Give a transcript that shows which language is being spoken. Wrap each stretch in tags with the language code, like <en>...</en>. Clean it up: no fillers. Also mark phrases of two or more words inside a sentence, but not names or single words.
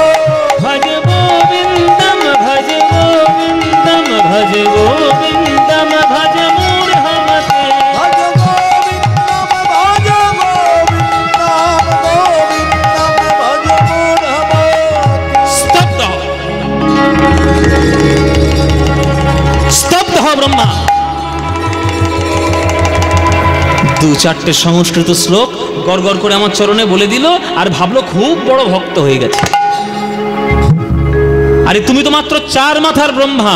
<sa>भज गोविन्दं भज गोविन्दं भज गोविन्दं भज मूढमते। भज गोविन्दं भज गोविन्दं गोविन्दं भज मूढमते।</sa> <bn>स्तब्ध স্তব্ধ ব্রহ্মা। দু চারটে সংস্কৃত শ্লোক গড় গড় করে আমার চরণে বলে দিল আর ভাবলো খুব বড় ভক্ত হয়ে গেছে। আরে তুমি তো মাত্র 4 মাথার ব্রহ্মা।</bn>